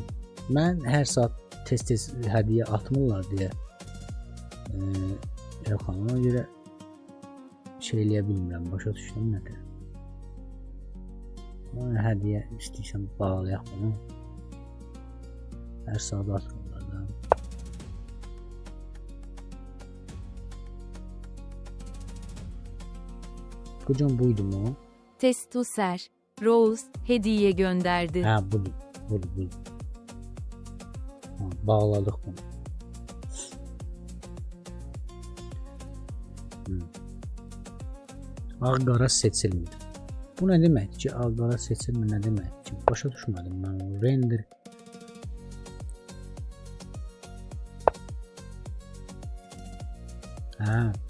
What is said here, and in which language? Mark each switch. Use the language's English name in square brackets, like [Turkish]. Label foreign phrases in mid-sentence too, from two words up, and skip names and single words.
[Azerbaijani] Mən hər saat tez-tez hədiyyə atmırlar deyə Elxana görə şey eləyə bilmirəm, başa düşdüm nədir? Hədiyyə istəyirsən bağlayaq bunu. Hər saat atmırlar da. [Turkish] Kocam buydu mu? Testuser, Rose hediye gönderdi. [Azerbaijani] Ha budur. Ha, bağladık bunu. Ağ-qara seçilmir. Bu nə deməkdir ki, ağ-qara seçilmir nə deməkdir ki? Başa düşmədim mən o render. Hə.